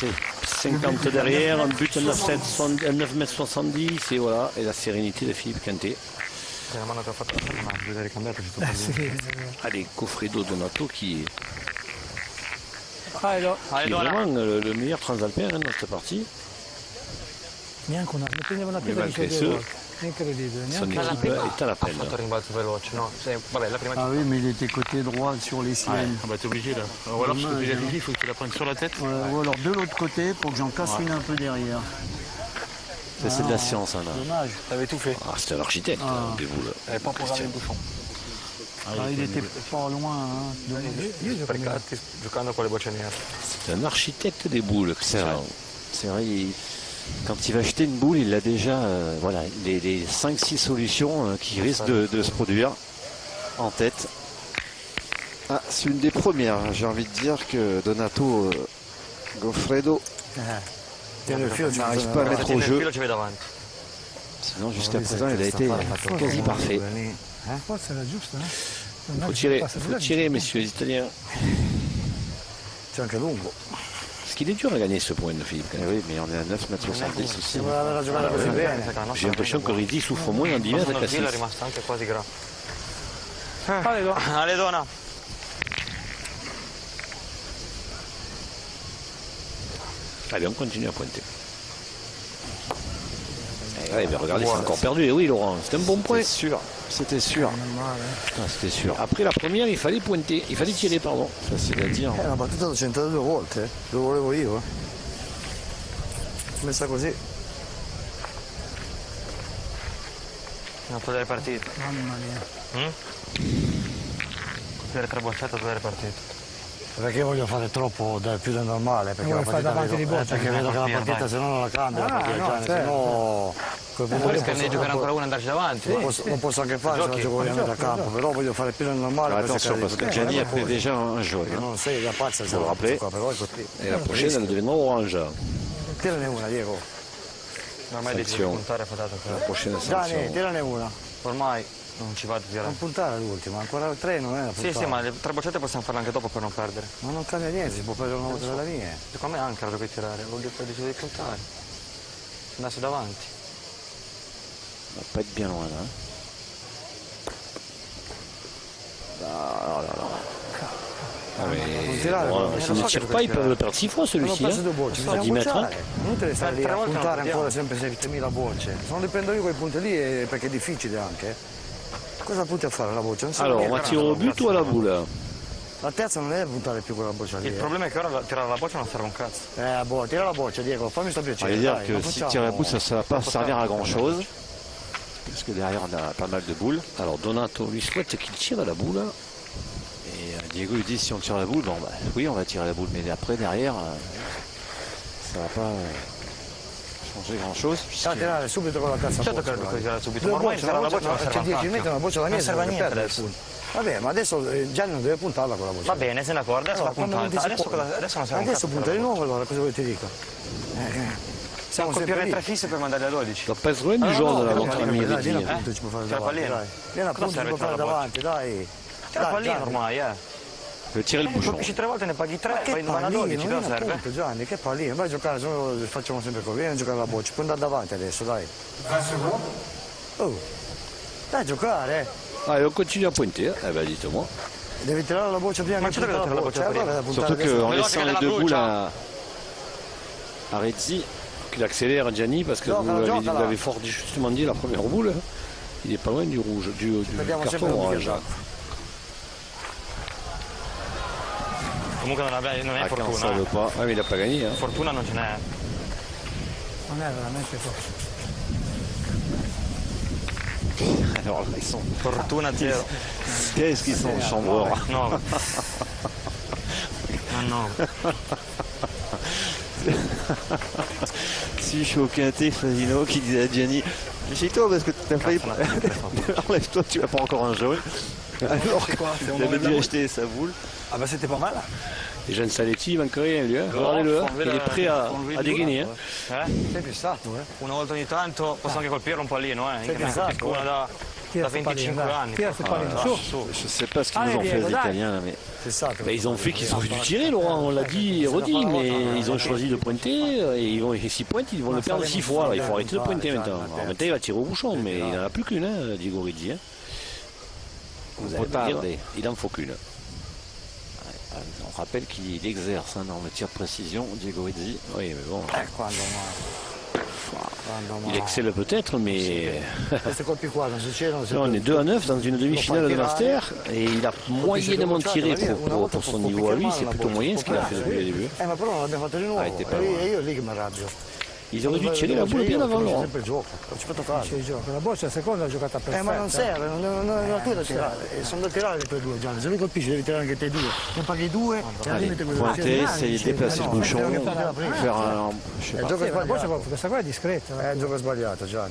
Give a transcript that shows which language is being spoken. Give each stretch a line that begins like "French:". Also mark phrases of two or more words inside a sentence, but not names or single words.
French: 50 derrière, un but à 9 mètres 70 et voilà, et la sérénité de Philippe Quintet. Allez, Goffredo Donato qui est vraiment le meilleur transalpin dans cette partie.
Italian: Neanche una, ne prendeva una
French: Mais
Italian: pietra di
French: malgré
Italian: sollievo.
French: ce,
Italian: Incredibile.
French: son équipe est à la peine. Ah oui, mais il était côté droit sur les siennes. Ah bah t'es obligé là. Ou alors si t'es obligé il faut que tu la prennes sur la tête. Ouais, ou alors de l'autre côté pour que j'en casse une un peu derrière. Ça, c'est de la science, hein, là. Dommage. T'avais tout fait. Ah, c'était l'architecte des boules. T'avais pas programmé le bouchon. Il était pas loin. Hein. Dommage.
Italian: Sprecarti giocando con le bocce nere.
French: C'est un architecte des boules. C'est vrai. C'est vrai, quand il va acheter une boule, il a déjà voilà, les 5-6 solutions qui risquent de se produire en tête. Ah, c'est une des premières. J'ai envie de dire que Donato Goffredo n'arrive pas à mettre au jeu. Sinon, jusqu'à présent, il a été quasi parfait.
Italian: Forse era giusto, eh?
French: Il faut tirer, messieurs les Italiens.
Italian: C'è anche lungo.
French: Parce qu'il est dur à gagner ce point de Philippe. Eh oui, mais on est à 9,70 m aussi. J'ai l'impression que Rizzi souffre moins en 10 mètres qu'à 6. Allez, Donna. Allez, on continue à pointer. Ouais, mais regardez, c'est encore perdu. Et oui, Laurent, c'est un bon point. C'était sûr. Ah, c'était sûr. Après la première, il fallait pointer. Il fallait tirer, pardon. Facile à dire.
Italian: La battuta l'ho centrata 2 volte, lo volevo io. Messa così. Non togliere partito. Mamma mia. Copiare 3 bocciate e togliere partito. Perché voglio fare troppo più del normale, perché Vuoi fare davanti di boccia? perché vedo che la partita se no non la cambia, perché no, se no Puoi giocare ancora una e andarci davanti. lo posso anche fare se la gioco ovviamente a campo, però voglio fare più del normale.
French: Alors attention, parce que Gianni a pris déjà un jaune. hein.
Italian: Non sei da pazza,
French: Faut le rappeler.
Italian: però è così.
French: Et la prochaine, elle deviendra orange.
Italian: Tirane una, Diego. Ormai devi Sanzione. puntare fatato.
French: La prochaine
Italian: Gianni,
French: sanction.
Italian: tirane una. Ormai non ci vado a tirare. Non puntare l'ultima, ancora 3 non è da puntare. Sì, ma le 3 bocciate possiamo farle anche dopo per non perdere. Ma non cambia niente, si può prendere una volta dalla linea. Secondo me anche la devi tirare. L'ho detto di puntare. Andarsi davanti.
French: On va pas être bien loin là. Ah, mais,
Italian: tirare,
French: bon,
Italian: non
French: s'il
Italian: so
French: ne
Italian: che
French: tire
Italian: puoi
French: pas, il peut
Italian: tirare.
French: le perdre 6 fois
Italian: Non ho
French: celui-ci.
Italian: perso
French: Hein.
Italian: 2 bocce,
French: À
Italian: bisogna
French: 10 mètres.
Italian: bocciare. Inutile stare lì 3 a volte non puntare puntiamo. ancora sempre 7.000 bocce. Se non le prendo io quei punti lì perché è difficile anche. Cosa punti a fare la boccia? Non so
French: Alors, on
Italian: niente.
French: va tirer au but ou à la boule?
Italian: La terza non deve puntare più quella boccia lì. Il problema è che ora tirare la boccia non serve un cazzo. Tira la boccia, Diego, fammi sto
French: On
Italian: piacere.
French: va dire
Italian: dai,
French: que
Italian: non
French: si
Italian: facciamo-
French: tire la boule, ça ne va pas servir à grand chose. Parce que derrière, on a pas mal de boules. Alors, Donato lui souhaite qu'il tire à la boule. Et Diego lui dit si on tire la boule, bon bah oui, on va tirer la boule. Mais après, derrière, ça va pas changer grand chose.
Italian: Ah, tirare subito con la terza Certo che boccia. puoi tirare subito, Due ma ormai bocce, tirare la una boccia non c'è serve a 10 un metri, cazzo. una boccia da Non niente. serve a per niente perdere adesso. punti. Vabbè, ma adesso Gianni non deve puntarla con la boccia. Va bene, se ne accorda, adesso va Quando puntata. non ti si Adesso, può- adesso non serve un Adesso cazzo. punta di nuovo allora, cosa vuoi ti dica? Siamo sempre Copiare lì. 3 fisse per mandarli a 12.
French: Ça passe loin du jaune, là, notre ami
Italian: Dai,
French: Rizzi.
Italian: vieni appunto, ci può fare Tira davanti, pallino. dai. Vieni appunto, ci serve può fare tirare la davanti, dai. Tira Dai, pallino Gianni. ormai,
French: Je vais tirer le bouchon.
Italian: Colpisci 3 volte ne paghi 3, Che vai vanno a 12, pallino, cosa vieni serve? appunto Gianni, che pallino, vai a giocare, se no facciamo sempre così, vieni a giocare alla boccia, puoi andare davanti adesso, dai.
French: 20 secondes.
Italian: Oh, dai a giocare,
French: Allez, on continue à pointer. Eh ben, dites-moi.
Italian: Devi tirare la boccia prima Ma che certo che punta devo tirare la boccia allora prima. puntare
French: Surtout
Italian: adesso.
French: qu'en
Italian: Mais
French: laissant
Italian: non,
French: les
Italian: c'est
French: deux
Italian: la
French: boules
Italian: brucia.
French: à Redzi, qu'il accélère Gianni parce que
Italian: Non,
French: vous
Italian: non,
French: l'avez
Italian: non, non.
French: fort justement dit la première boule. Il est pas loin du rouge, du
Italian: Vediamo sempre
French: carton
Italian: un
French: orange.
Italian: bicchiere Comunque non è
French: ah, quand ça
Italian: fortuna.
French: veut pas. Ah mais il a pas gagné. Hein.
Italian: Fortuna non ce n'è. Non è veramente forte.
French: Alors là, ils sont.
Italian: Fortuna zero.
French: Qu'est-ce qu'ils sont chambreurs.
Italian: No. Ah no.
French: Sucho, Quintet, Fasino qui disait à Gianni, méfie-toi parce que t'as failli. Enlève-toi, tu as pas encore un jaune. Alors qu'il avait dû acheter sa boule. Ah bah c'était pas mal. Et Jean Saletti, il manque rien lui. Hein. Regardez-le, hein. Il est prêt à dégainer. Hein.
Italian: Sei fissato, Una volta ogni tanto posso anche colpirlo un pallino, Sei Che fissato, una da Tira sto 25 pallino, anni. dai. Tira sto pallino, su.
French: Je sais pas ce qu'ils Allez, nous ont fait
Italian: Diego,
French: les
Italian: dai.
French: Italiens là, mais
Italian: Fissato.
French: Ben, ils ont fait qu'ils auraient dû tirer, Laurent, on l'a dit et redit, mais ils ont choisi de pointer et s'ils pointent, ils vont le perdre 6 fois. Alors, il faut arrêter de pointer maintenant. Alors, maintenant, il va tirer au bouchon, mais il n'en a plus qu'une, hein, Diego Redzi. Hein. Vous allez me dire, il en faut qu'une. on rappelle qu'il exerce dans le tir de précision, Diego Redzi. Oui, mais bon.
Italian: Quando
French: Il excelle peut-être, mais
Italian: Questi colpi qua non succedono.
French: là, on est 2 à 9 dans une demi-finale de Master et il a moyennement tiré pour son niveau à lui. C'est plutôt moyen ce qu'il a fait depuis le début.
Italian: Ma però non l'abbiamo fatto di nuovo.
French: Arrêtez pas,
Italian: E io è lì che mi arrabbio.
French: Ils auraient dû tirer la boule bien avant Laurent.
Italian: Sempre il gioco, non ci fatto fare. C'è il gioco. La boccia seconda è giocata perfetta. Ma non serve, non tu da tirare. Sono da tirare le tue due, Gianni. Se lui colpisce devi tirare anche te due. Ne paghi due e al
French: Allez,
Italian: limite quello
French: pointer, essayer de déplacer le bouchon, faire un. Je sais
Italian: Il
French: pas.
Italian: gioco è Sì, ma la boccia sbagliato. questa qua è discreta. Il gioco è sbagliato, Gianni.